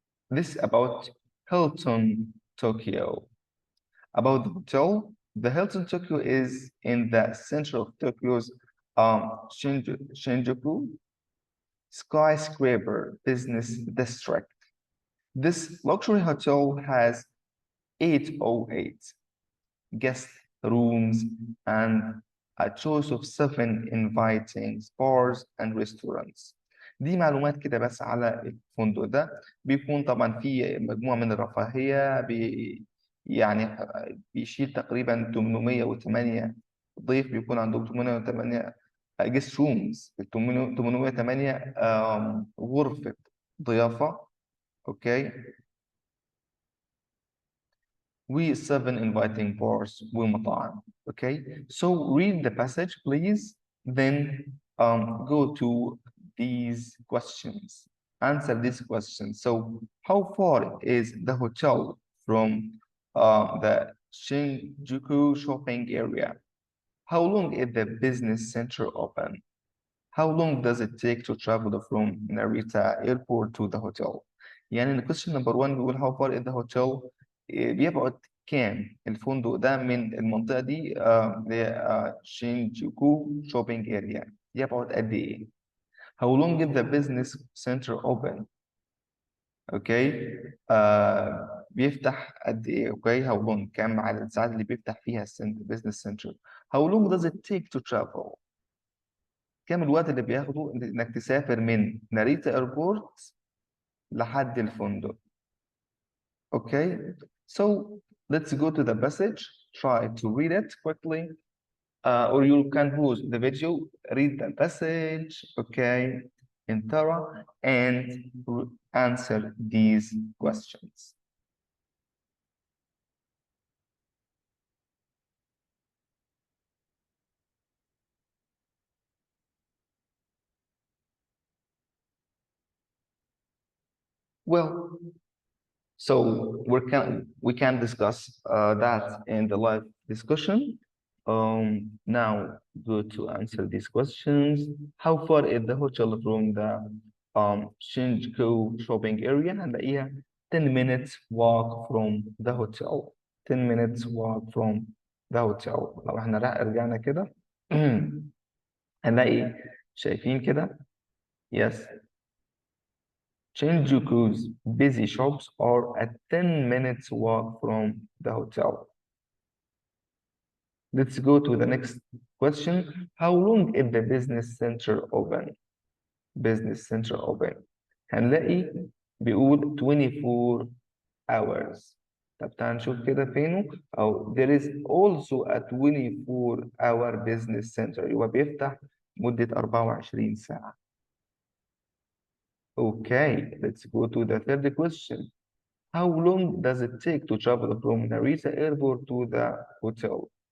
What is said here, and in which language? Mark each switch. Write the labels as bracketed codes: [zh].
[en] This about Hilton Tokyo. About the hotel, the Hilton Tokyo is in the center of Tokyo's Shinjuku skyscraper business district. This luxury hotel has 808 guest rooms and a choice of 7 inviting bars and restaurants. [ar] دي معلومات كده بس على الفندق ده. بيكون طبعا فيه مجموعة من الرفاهية، يعني بيشيل تقريبا 808 ضيف، بيكون عندهم [en] 808 guest rooms، [ar] 808 غرفة ضيافة، اوكي و 7 [en] inviting bars [ar] ومطاعم. [en] Okay, so read the passage please, then go to these questions, answer these questions. So how far is the hotel from the Shinjuku shopping area? How long is the business center open? How long does it take to travel from Narita airport to the hotel? [ar] يعني [en] question number 1 [ar] بيقول [en] how far is the hotel؟ [ar] بيبعد كام الفندق ده من المنطقة دي شينجوكو [en] shopping area، [ar] يبعد قد ايه؟ [en] How long is the business center open؟ [ar] اوكي بيفتح قد ايه؟ اوكي [en] how long، [ar] كام عدد الساعات اللي بيفتح فيها [en] business center؟ How long does it take to travel؟ [ar] كام الوقت اللي بياخده انك تسافر من ناريتا ايربورت لحد الفندق؟ [en] Okay, so let's go to the passage. Try to read it quickly, or you can pause the video, read the passage, okay, in thorough, and answer these questions. Well, so we can discuss that in the live discussion. Now go to answer these questions. How far is the hotel from the Shinjuku shopping area? [ar] هنلاقيها [en] 10 minutes walk from the hotel. 10 minutes walk from the hotel. [ar] لو احنا رجعنا كده هنلاقي شايفين كده. [en] Yes. Shinjuku's busy shops are a 10 minutes walk from the hotel. Let's go to the next question. How long is the business center open? Business center open. [ar] هنلاقي بيقول [en] 24 hours. [ar] طب تعال نشوف كده فينه. [en] أو there is also a 24-hour business center. [ar] يبقى بيفتح مدة 24 ساعة. [en] Okay, let's go to the third question. How long does it take to travel from Narita Airport to the hotel?